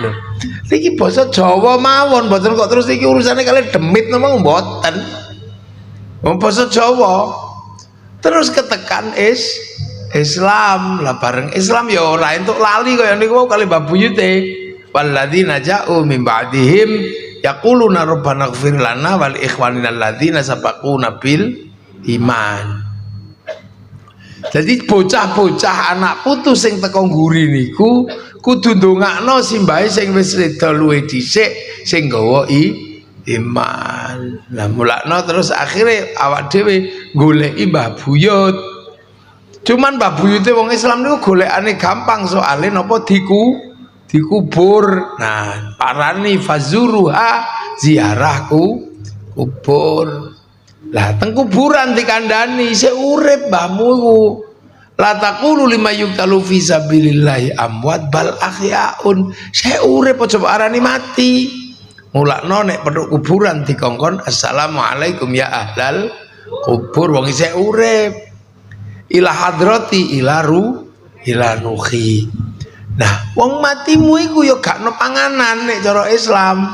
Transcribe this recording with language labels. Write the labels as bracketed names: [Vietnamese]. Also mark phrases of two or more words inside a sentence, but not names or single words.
[Javanese] Lho iki basa Jawa mawon mboten kok terus iki urusane kali demit memang mboten. Wong basa Jawa terus ketekan Islam lah bareng Islam ya ora entuk lali kaya niku kali mbah buyute [Arabic] والذين جاءوا من بعدهم يقولون ربنا اغفر لنا ولإخواننا الذين سبقونا بالإيمان. [Javanese] Jadi bocah-bocah anak putu sing teko ngguri niku kudu ndongakno simbahe sing wis reda luwih dhisik sing nggawa iman. Lah mulakno terus akhirnya awak dhewe goleki Mbah Buyut. Cuman Mbah Buyute wong Islam niku golekane gampang soalnya napa dikubur. Nah, parani fazuruha ziarahku kubur. Lah teng kuburan dikandani isih urip mbahmu iku. [Arabic] لا تقولوا لمن يقتل في سبيل الله أموات بل أحياء. [Javanese] Saya urip aja arani mati. Mulakno nek pedhuk kuburan dikongkon [Arabic] السلام عليكم يا أهل القبور [Javanese] wong isih urip. [Arabic] إلى حضرة إلى روح. [Javanese] Nah, wong matimu iku ya gak no panganan nek cara Islam.